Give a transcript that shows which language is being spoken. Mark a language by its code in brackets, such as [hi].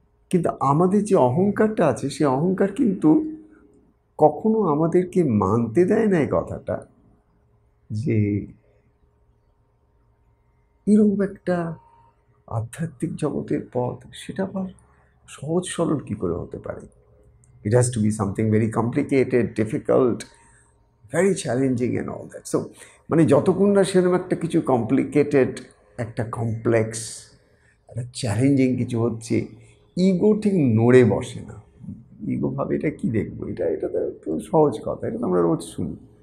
[bn] কিন্তু আমাদের যে অহংকারটা আছে সেই অহংকার কিন্তু কখনো আমাদেরকে মানতে দেয় না এই কথাটা যে এরকম একটা আধ্যাত্মিক জগতের পথ সেটা আবার সহজ সরল কী করে হতে পারে। [en] It has to be something very complicated, difficult, very challenging and all that. [bn] So মানে যতক্ষণ না সেরকম একটা কিছু কমপ্লিকেটেড, একটা কমপ্লেক্স, একটা চ্যালেঞ্জিং কিছু হচ্ছে, ইগো ঠিক নড়ে বসে না। ইগো ভাবে এটা কী দেখবো, এটা তো একটু সহজ কথা, এটা তো আমরা রোজ শুনি।